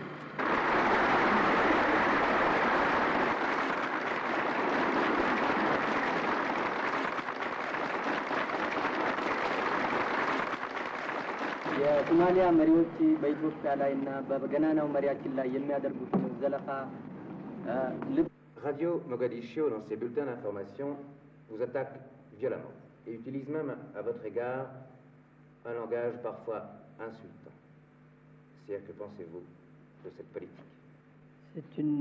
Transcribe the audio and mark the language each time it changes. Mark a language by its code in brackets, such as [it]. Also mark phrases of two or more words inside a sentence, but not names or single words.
[am] የሶማሊያ መሪዎች በኢትዮጵያ ላይና በገናናው መሪያችን ላይ የሚያደርጉት ዘለፋ [fr] Radio Mogadiscio, dans ses bulletins d'information, vous attaque violemment et utilise même à votre égard un langage parfois insultant. C'est-à-dire, que pensez-vous de cette politique? C'est une...